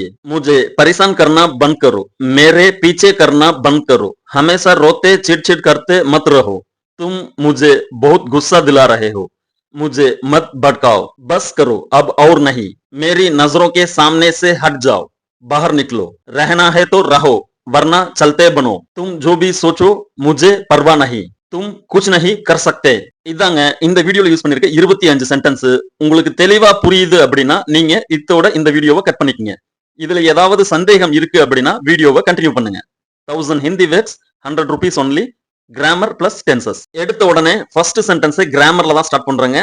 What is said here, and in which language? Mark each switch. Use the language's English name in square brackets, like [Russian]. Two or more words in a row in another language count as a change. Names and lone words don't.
[Hindi] मुझे परेशान करना बंद करो, मेरे पीछे करना बंद करो, हमेशा रोते चिड़चिड़ करते मत रहो, तुम मुझे बहुत गुस्सा दिला रहे हो, मुझे मत भड़काओ, बस करो अब और नहीं, मेरी नजरों के सामने से हट जाओ, बाहर निकलो, रहना है तो रहो वरना चलते बनो, तुम जो भी सोचो मुझे परवाह नहीं, तुम कुछ नहीं कर सकते. [Tamil] இதாங்க இந்த வீடியோல யூஸ் பண்ணிருக்க 25 சென்டென்ஸ். உங்களுக்கு தெளிவா புரியுது அப்படின்னா நீங்க இதோட இந்த வீடியோவை கட் பண்ணிக்கங்க. இதுல ஏதாவது சந்தேகம் இருக்கு அப்படின்னா வீடியோவை கண்டினியூ பண்ணுங்க. [English] 1000 Hindi words 100 rupees only. grammar plus tenses. [Tamil] எடுத்த உடனே [English] first sentence [Tamil] கிராமர்ல தான் ஸ்டார்ட் பண்றேங்க.